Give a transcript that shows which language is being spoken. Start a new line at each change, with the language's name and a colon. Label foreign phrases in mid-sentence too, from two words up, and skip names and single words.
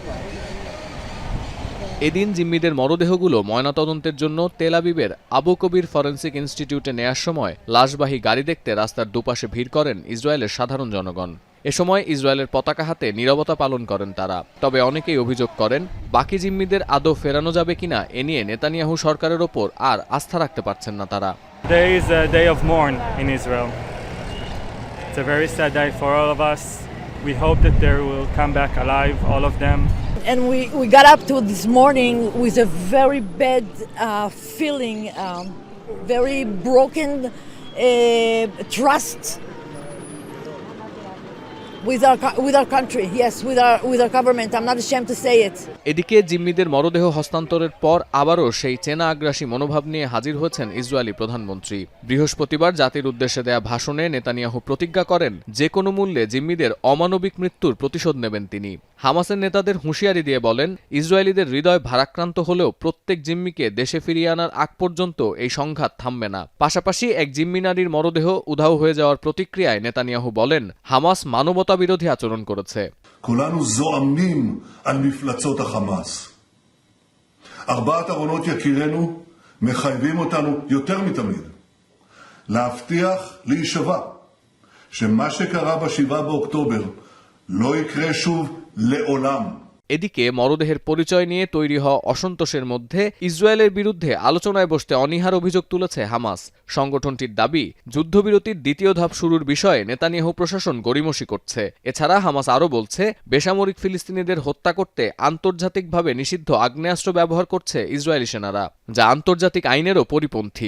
Bangla: এদিন জিম্মিদের মরদেহগুলো ময়নাতদন্তের জন্য তেল আবিবের আবু কবির ফরেন্সিক ইনস্টিটিউটে নেয়ার সময় লাশবাহী গাড়ি দেখতে রাস্তার দুপাশে ভিড় করেন ইসরায়েলের সাধারণ জনগণ। এ সময় ইসরায়েলের পতাকা হাতে নীরবতা পালন করেন তারা। তবে অনেকেই অভিযোগ করেন, বাকি জিম্মিদের আদৌ ফেরানো যাবে কিনা এ নিয়ে নেতানিয়াহু সরকারের ওপর আর আস্থা রাখতে পারছেন না তারা।
English: There is a day of mourn in Israel. It's a very sad day for all of us. We hope that they will come back alive, all of them. And we got up to this morning with a very bad feeling, very broken trust with our country, yes, with our government. I'm not ashamed to say it.
Bangla: এদিকে জিম্মিদের মরদেহ হস্তান্তরের পর আবারও সেই চেনা আগ্রাসী মনোভাব নিয়ে হাজির হয়েছেন ইসরায়েলি প্রধানমন্ত্রী। বৃহস্পতিবার জাতির উদ্দেশ্যে দেয়া ভাষণে নেতানিয়াহু প্রতিজ্ঞা করেন যে কোনো মূল্যে জিম্মিদের অমানবিক মৃত্যুর প্রতিশোধ নেবেন তিনি। হামাসের নেতাদের হুঁশিয়ারি দিয়ে বলেন, ইসরায়েলিদের হৃদয় ভারাক্রান্ত হলেও প্রত্যেক জিম্মিকে দেশে ফিরিয়ে আনার আগ পর্যন্ত এই সংঘাত থামবে না। পাশাপাশি এক জিম্মি নারীর মরদেহ উধাও হয়ে যাওয়ার প্রতিক্রিয়ায় নেতানিয়াহু বলেন, হামাস মানবতা বিরোধী আচরণ করেছে।
Hebrew: כולנו זועמים על מפלצות החמאס. 4 ארונות יקירנו מחייבים אותנו יותר מתמיד להבטיח להישבע שמה שקרה ב7 באוקטובר לא יקרה שוב לעולם.
Bangla: এদিকে মরদেহের পরিচয় নিয়ে তৈরি হওয়া অসন্তোষের মধ্যে ইসরায়েলের বিরুদ্ধে আলোচনায় বসতে অনীহার অভিযোগ তুলেছে হামাস। সংগঠনটির দাবি, যুদ্ধবিরতির দ্বিতীয় ধাপ শুরুর বিষয়ে নেতানিয়াহু প্রশাসন গড়িমসি করছে। এছাড়া হামাস আরও বলছে, বেসামরিক ফিলিস্তিনিদের হত্যা করতে আন্তর্জাতিকভাবে নিষিদ্ধ আগ্নেয়াস্ত্র ব্যবহার করছে ইসরায়েলি সেনারা, যা আন্তর্জাতিক আইনেরও পরিপন্থী।